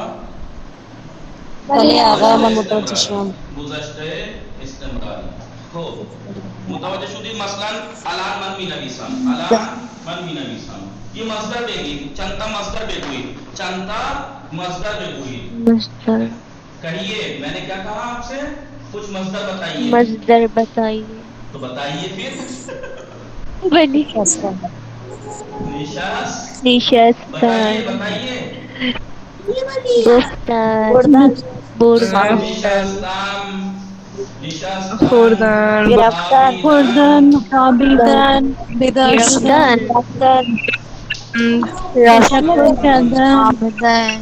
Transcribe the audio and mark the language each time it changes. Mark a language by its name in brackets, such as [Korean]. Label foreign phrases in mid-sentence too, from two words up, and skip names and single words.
[Persian] بله آقا گذشته من متوجه شدم. گذشته استمراری. خب متوجه شدید؟ مثلا الان من می نویسم، الان من می نویسم. یہ مصدر بگید، چنتا مصدر بگوید، چنتا مصدر بگوید. مصدر [Urdu] کہیے میں نے کیا کہا آپ سے؟ [Persian] کچھ مصدر [Urdu] بتائیے. مصدر بتائیے. تو بتائیے پھر. [Persian] بلی [Urdu] نشست بتائیے [Persian] نشستن [Urdu] بتائیے. [Persian] گفتن بردن بردن نشستم، نشستم، خوردن گرفتن خوردن خوابیدن بیدار شدن گرفتن رفتن رفتن تشکر کردن آمدن